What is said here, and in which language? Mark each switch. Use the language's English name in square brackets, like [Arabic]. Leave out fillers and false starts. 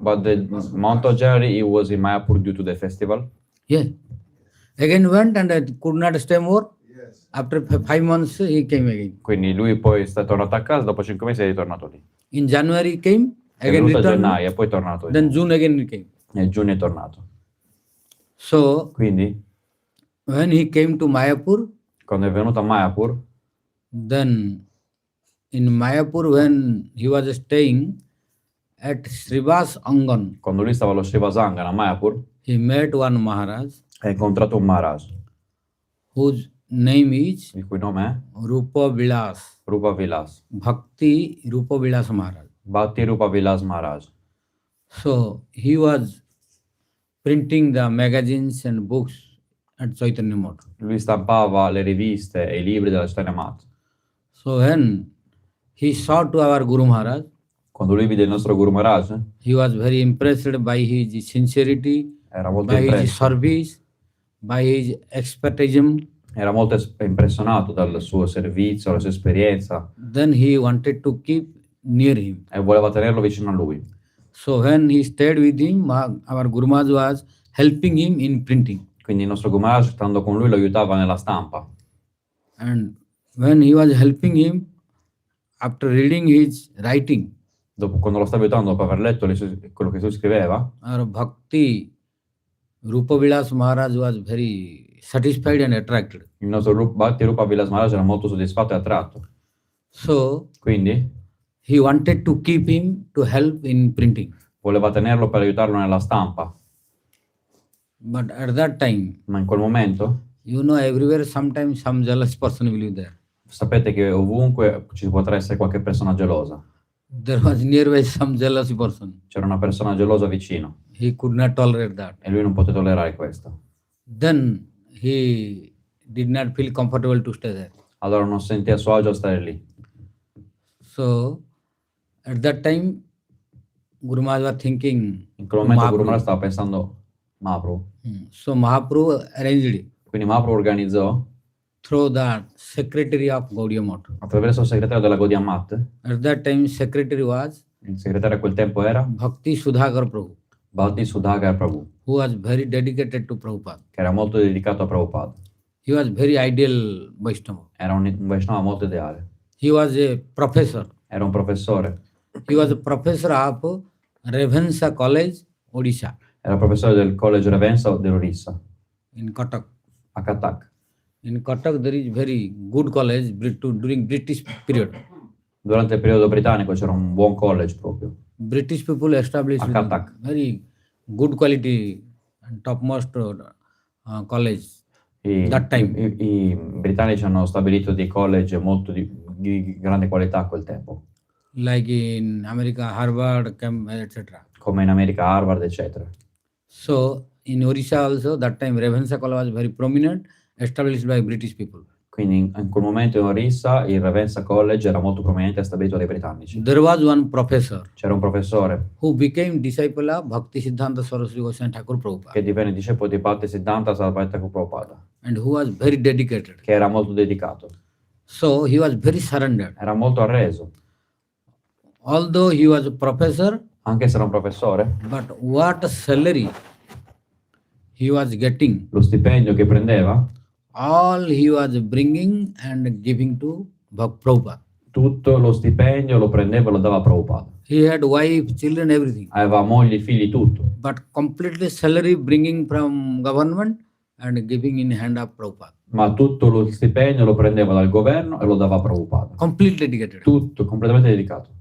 [English] But the month of January he was in Mayapur due to the festival. Yeah. Again went and could not stay more. Yes. After 5 months he came again. [Italian] Quindi lui poi è tornato a casa, dopo 5 mesi è ritornato lì. [English] In January he came, [Italian] È [English] again [Italian] venuto a [English] returned, [Italian] gennaio e poi è tornato lì. [English] then June again he came. [Italian] Nel giugno è tornato. [English] So [Italian] Quindi, [English] when he came to Mayapur, [Italian] quando è venuto a Mayapur, [English] then in Mayapur when he was staying at Srivas Angan, [Italian] quando lui stava allo Srivasangana a Mayapur, [English] he met one Maharaj [Italian] ha incontrato un Maharaj, [English] whose name is [Italian] il cui nome è [English] Rupa Vilas, [Italian] Rupa Vilas. [English] Bhakti Rupa Vilas Maharaj. [Italian] Bhakti Rupa Vilas Maharaj. [English] So he was printing the magazines and books at Chaitanya Math. [Italian] Lui stampava le riviste e i libri della Chaitanya Math. [English] So when he saw to our Guru Maharaj, [Italian] Quando lui vide il nostro Guru Maharaj, [English] he was very impressed by his sincerity, [Italian] era molto [English] by his [Italian] impresso, [English] service, by his expertism. [Italian] era molto impressionato dal suo servizio, dalla sua esperienza [English] Then he wanted to keep near him. [Italian] e voleva tenerlo vicino a lui. [English] So when he stayed with him, our Guru Maharaj was helping him in printing. [Italian] Quindi il nostro Guru Maharaj, stando con lui, lo aiutava nella stampa. [English] And when he was helping him, after reading his writing, [Italian] Dopo, quando lo stava aiutando, dopo aver letto quello che lui scriveva, [English] our Bhakti Rupa Vilas Maharaj was very satisfied and attracted. [Italian] il nostro Bhakti Rupa Vilas Maharaj era molto soddisfatto e attratto. [English] So [Italian] Quindi [English] he wanted to keep him to help in printing. [Italian] voleva tenerlo per aiutarlo nella stampa. [English] But at that time, [Italian] Ma in quel momento, [English] you know, everywhere sometimes some jealous person will be there. [Italian] sapete che ovunque ci potrà essere qualche persona gelosa. [English] There was nearby some jealous person. [Italian] C'era una persona gelosa vicino [English] He could not tolerate that. [Italian] e lui non poteva tollerare questo. [English] Then he did not feel comfortable to stay there. [Italian] Allora non si sentiva a suo agio a stare lì. [English] So at that time, Guru Maharaj was thinking, [Italian] In quel momento [English] Mahaprabhu. [Italian] Guru Maharaj stava pensando Mahaprabhu. [English] So Mahaprabhu arranged it [Italian] Quindi Mahaprabhu organizzò [English] through the secretary of Gaudiya Math. [Italian] attraverso il segretario della Gaudiya Math. [English] At that time, secretary was [Italian] Il segretario a quel tempo era [English] Bhaktisiddhanta Prabhu, [Italian] Bhakti-yoga Prabhu, [English] who was very dedicated to Prabhupada. [Italian] che era molto dedicato a Prabhupada. [English] He was very ideal Vaishnava. [Italian] Era un Vaishnava molto ideale. [English] He was a professor. [Italian] Era un professore. [English] He was a professor of Revensa College, Odisha, [Italian] Era professore del College Ravensa dell'Orissa, [English] in Cuttack. [Italian] a Cuttack. [English] In Cuttack, there is very good college during British period. [Italian] Durante il periodo britannico c'era un buon college proprio. [English] British people established [Italian] A Cuttack. [English] very good quality and topmost college. That time. [Italian] I britannici hanno stabilito dei college molto di grande qualità a quel tempo, [English] like in America, Harvard, etc. [Italian] come in America Harvard, eccetera. [English] So in Orissa also, that time Ravenshaw College was very prominent, established by British people. [Italian] Quindi in quel momento in Orissa il Ravenna College era molto prominente e stabilito dai britannici. [English] There was one professor [Italian] C'era un professore [English] who became disciple of Bhaktisiddhanta Sarasvati Thakur Prabhupada, [Italian] che divenne discepolo di Bhaktisiddhanta Sarasvati Thakur Prabhupada, [English] and who was very dedicated. [Italian] che era molto dedicato, [English] So he was very surrendered. [Italian] era molto arreso, [English] Although he was a professor, [Italian] anche se era un professore. [English] but what salary he was getting, [Italian] Lo stipendio che prendeva, [English] all he was bringing and giving to Prabhupada. [Italian] tutto lo stipendio lo prendeva e lo dava a Prabhupada. [English] He had wife, children, everything. [Italian] Aveva moglie, figli, tutto. [English] But completely salary bringing from government and giving in hand of Prabhupada. [Italian] Ma tutto lo stipendio lo prendeva dal governo e lo dava a Prabhupada. [English] Completely dedicated. [Italian] Tutto, completamente dedicato,